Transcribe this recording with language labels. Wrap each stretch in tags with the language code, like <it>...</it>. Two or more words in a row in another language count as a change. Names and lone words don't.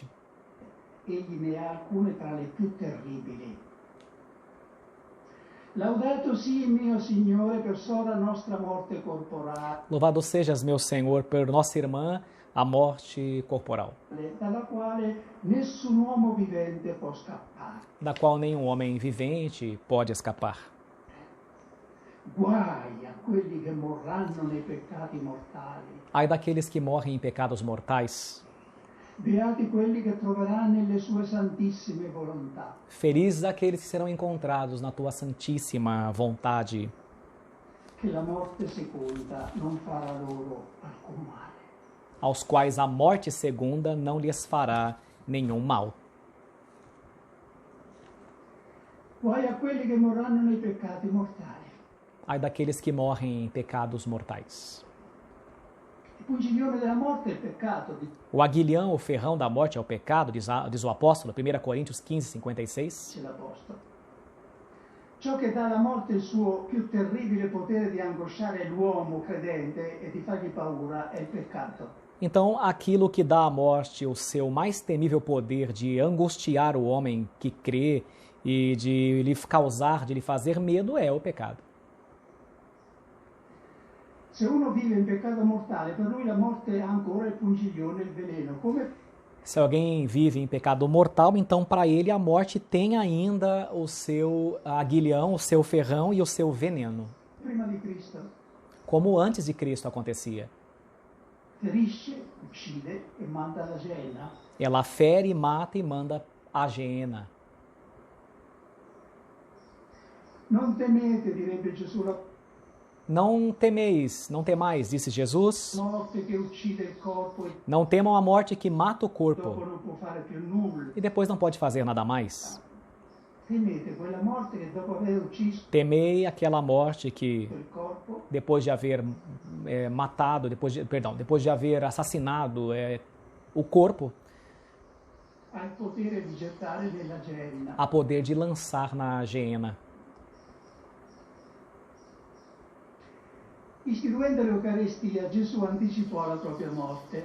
<it>egli ne ha alcune tra le più terribili. Laudato sia mio Signore per sola nostra morte corporale,</it> <pt>Louvado sejas, meu Senhor, por nossa irmã, a morte corporal,</pt> <it>dalla quale nessun uomo vivente può scappare.</it> <pt>da qual nenhum homem vivente pode escapar.</pt> <it>Guai a quelli che morranno nei peccati mortali.</it> <pt>Ai daqueles que morrem em pecados mortais,</pt> <it>Beati quelli che troveranno nelle sue santissime volontà.</it> <pt>felizes aqueles que serão encontrados na tua santíssima vontade,</pt> <it>Che la morte seconda non farà loro alcun male.</it> <pt>aos quais a morte segunda não lhes fará nenhum mal.</pt> <it>Guai a quelli che morranno nei peccati mortali.</it> <pt>Ai daqueles que morrem em pecados mortais.</pt> <it>Il pungiglione della morte è il peccato,</it> <pt>O aguilhão, o ferrão da morte é o pecado, diz o apóstolo, 1 Coríntios 15, 56.</pt> <it>dice l'Apostolo. Ciò che dà alla morte il suo più terribile potere di angosciare l'uomo credente e di fargli paura è il peccato.</it> <pt>Então, aquilo que dá à morte o seu mais temível poder de angustiar o homem que crê e de lhe causar, de lhe fazer medo, é o pecado.</pt> <it>Se uno vive in peccato mortale, per lui la morte ha ancora il pungiglione, il veleno. Come</it> <pt>Se alguém vive em pecado mortal, então para ele a morte tem ainda o seu aguilhão, o seu ferrão e o seu veneno,</pt> <it>prima di Cristo.</it> <pt>como antes de Cristo acontecia.</pt> <it>Ferisce, uccide e manda alla Gehenna.</it> <pt>Ela fere, mata e manda a Geena.</pt> <it>Non temete, direbbe Gesù, la</it> <pt>Não temeis, não temais, disse Jesus.</pt> <it>morte che uccide il corpo e</it> <pt>Não temam a morte que mata o</pt> <it>dopo</it> <pt>corpo</pt> <it>non può fare più nulla.</it> <pt>e depois não pode fazer nada mais.</pt> <it>temete quella morte che dopo aver ucciso</it> <pt>Temei aquela morte que,</pt> <it>quel corpo,</it> <pt>depois de haver matado, depois de haver assassinado o corpo,</pt> <it>ha il potere di gettare nella genna.</it> <pt>há poder de lançar na geena.</pt> <it>Istituendo l'Eucaristia, Gesù anticipò la propria morte.</it>